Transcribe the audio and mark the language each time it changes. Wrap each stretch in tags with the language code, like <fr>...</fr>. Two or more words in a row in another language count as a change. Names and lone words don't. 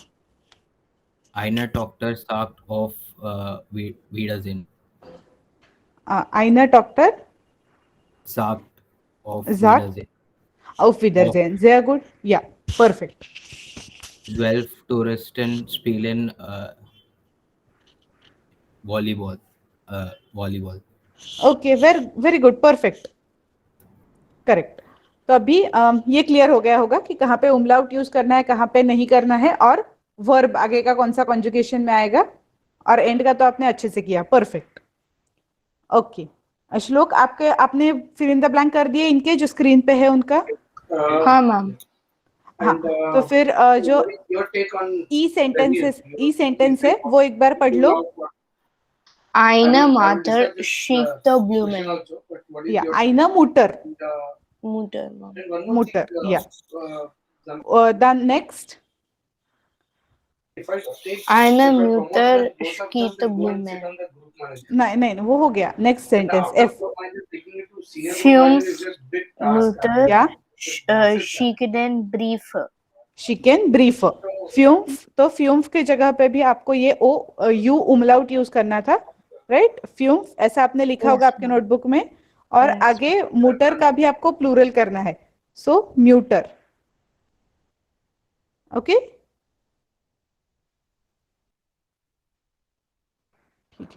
<de>Eine Tochter sagt auf Wiedersehen. Eine Tochter Sagt auf sagt Wiedersehen. auf Wiedersehen. Sehr gut. Ja, perfect. 12 Touristen spielen Volleyball. Volleyball.</de> <en>okay, very good, perfect, correct.</en> <hi>तो अभी ये क्लियर हो गया होगा कि कहाँ पे उमलाउट यूज करना है, कहाँ पे नहीं करना है, और वर्ब आगे का कौन सा कॉन्जुगेशन में आएगा, और एंड का तो आपने अच्छे से किया, परफेक्ट. ओके, श्लोक, आपने</hi> <en>fill in the blank</en> <hi>कर दिए इनके जो स्क्रीन पे है उनका? हाँ मैम. हाँ, तो फिर जो ई सेंटेंस है वो एक बार पढ़ लो.</hi> <de>Eine Mutter schickt the Blumen. या eine Mutter. Mutter. Mutter,</de> <en>yeah. Then next.</en> <de>Eine Mutter schickt the Blumen.</de> <hi>नहीं, वो हो गया. नेक्स्ट सेंटेंस, एफ.</hi> <de>Fünf Mutter या schickt den Brief. schicken Brief.</de> <hi>फ्यूम्फ, तो फ्यूम्फ की जगह पे भी आपको ये ओ यू उमलाउट यूज करना था, राइट? फ्यूम्फ ऐसा आपने लिखा होगा आपके नोटबुक में, और आगे मूटर का भी आपको प्लूरल करना है, सो म्यूटर. ओके, ठीक है.</hi>